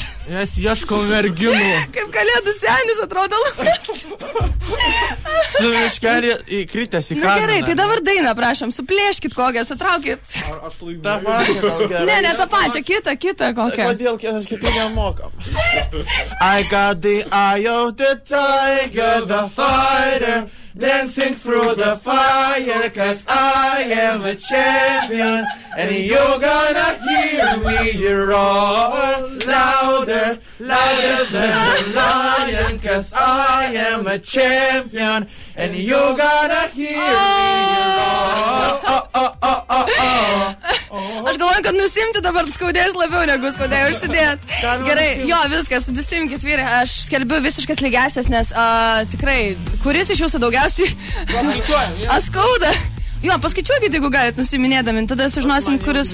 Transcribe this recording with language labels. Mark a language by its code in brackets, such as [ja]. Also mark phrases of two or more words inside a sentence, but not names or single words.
[lt] Mes ieškom merginų. Kaip kalėdų senis atrodo Lukas. Su miškelį įkritęs į kamerą. Na gerai, tai dabar dainą, prašom, suplėškit kokią, sutraukit. Aš laimėjau. Ta pačia gal gerai. Ne, tą pačią, kitą kokią. Kodėl mes kitų nemokam? [en] I got the eye of the tiger, the fighter, dancing through the fire, 'cause I am a champion, and you're gonna hear me roar louder, louder than the lion, 'cause I am a champion, and you're gonna hear me roar. [lt] Aš galvoju, kad nusimti dabar skaudės labiau negu skaudėjo užsidėt. Gerai, jo, viskas, nusimkit vyrai, aš skelbiu visiškas lygiasias, nes tikrai, kuris iš jūsų daugiausiai skauda. Jo, paskaičiuokit, jeigu galit nusiminėdami, tada sužinosim, kuris...